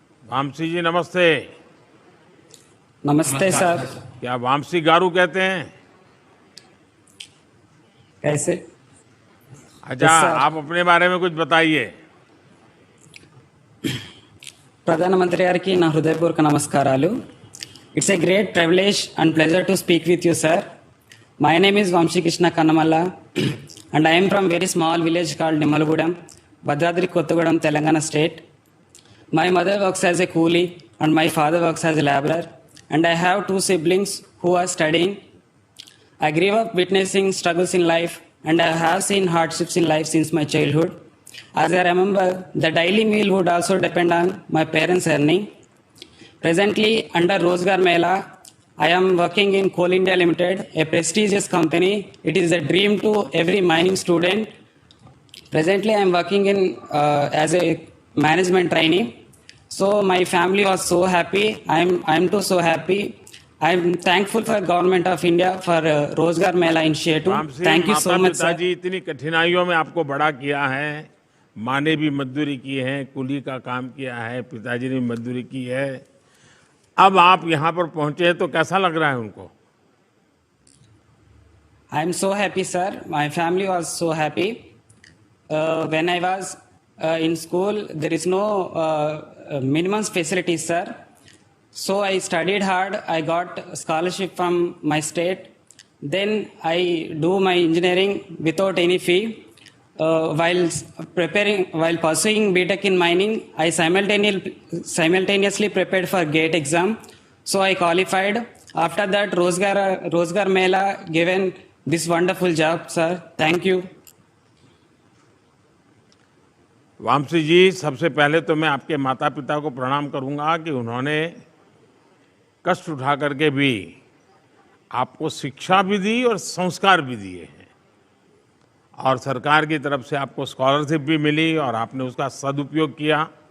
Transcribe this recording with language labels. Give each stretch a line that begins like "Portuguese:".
Hindi: वामसी जी नमस्ते। नमस्ते सर। क्या वामसी गारू कहते हैं? कैसे? अच्छा, आप अपने बारे में कुछ बताइए।
Telugu: ప్రధానమంత్రి గారికి నా హృదయపూర్వక నమస్కారాలు.
English: It's a great privilege and pleasure to speak with you sir. My name is Vamsikrishna Kannamalla and I'm from very small village called Nimmalagudem, Bhadradri Kothagudem, Telangana state. My mother works as a coolie and my father works as a laborer, and I have 2 siblings who are studying. I grew up witnessing struggles in life, and I have seen hardships in life since my childhood. As I remember, the daily meal would also depend on my parents' earning. Presently, under Rozgar Mela, I am working in Coal India Limited, a prestigious company. It is a dream to every mining student. Presently, I am working in as a management trainee. So my family was so happy. I'm too so happy. I'm thankful for Government of India for Rozgar Mela initiative. Thank you so much, sir.
Hindi: पिताजी इतनी कठिनाइयों में आपको बड़ा किया है, माँ ने भी मजदूरी की है, कुली का काम किया है, पिताजी ने भी मजदूरी की है। अब आप यहाँ पर पहुँचे हैं तो कैसा लग रहा है उनको?
English: I'm so happy, sir. My family was so happy. When I was in school, there is no minimum facilities, sir. So I studied hard. I got scholarship from my state. Then I do my engineering without any fee. While pursuing BTech in mining, I simultaneously prepared for GATE exam. So I qualified. After that, Rozgar Mela given this wonderful job, sir. Thank you.
Hindi: Vamsi जी, सबसे पहले तो मैं आपके माता पिता को प्रणाम करूंगा कि उन्होंने कष्ट उठा करके भी आपको शिक्षा भी दी और संस्कार भी दिए हैं, और सरकार की तरफ से आपको स्कॉलरशिप भी मिली और आपने उसका सदुपयोग किया।